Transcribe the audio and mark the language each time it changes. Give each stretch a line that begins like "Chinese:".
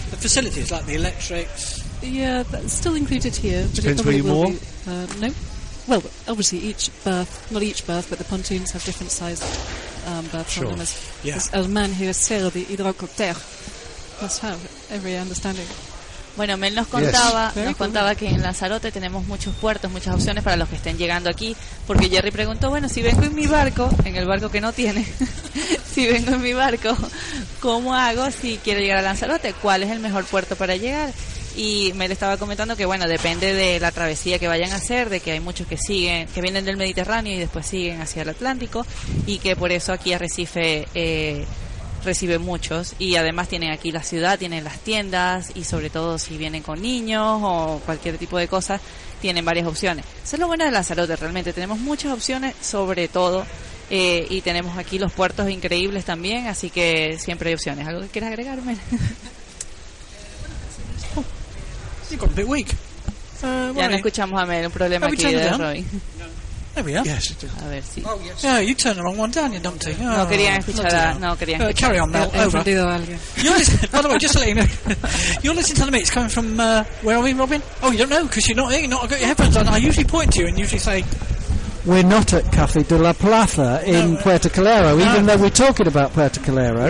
English: The facilities, like the electrics. Yeah, that's still included here. Depends but where you moor. No. Well, obviously each berth, not each berth, but the pontoons have different sized berths. Sure. On them. Yeah. As a man who has sailed the Hidrocopter must have every understanding.
Spanish: Bueno, Mel nos contaba que en Lanzarote tenemos muchos puertos, muchas opciones para los que estén llegando aquí, porque Jerry preguntó, bueno, si vengo en mi barco, en el barco que no tiene, si vengo en mi barco, ¿cómo hago si quiero llegar a Lanzarote? ¿Cuál es el mejor puerto para llegar? Y Mel estaba comentando que, bueno, depende de la travesía que vayan a hacer, de que hay muchos que siguen, que vienen del Mediterráneo y después siguen hacia el Atlántico, y que por eso aquí Arrecife... recibe muchos, y además tienen aquí la ciudad, tienen las tiendas, y sobre todo si vienen con niños o cualquier tipo de cosas, tienen varias opciones. Eso es lo bueno de Lanzarote, realmente tenemos muchas opciones, sobre todo y tenemos aquí los puertos increíbles también, así que siempre hay opciones. ¿Algo que quieras agregar, Mel?
English: You got a bit weak.
Spanish: Ya no escuchamos a Mel, un problema aquí de Roy.
English: No. There we are. Yes, it is.
Spanish: A ver, sí.
English: Oh, yes. Yeah, you turned the wrong one, down, you dumpty. Oh.
Spanish: No querían escuchar. No, no querían escuchar.
English: Carry on, Mel. Over.
Spanish: He ofendido a alguien.
English: You're listening, by the way, just to let you know. You're listening to the mix coming from, where are we, Robin? Oh, you don't know, because you're not here. You've not got your headphones on. I usually point to you and usually say... We're not at Café de la Plaza in Puerto Calero, even though we're talking about Puerto Calero.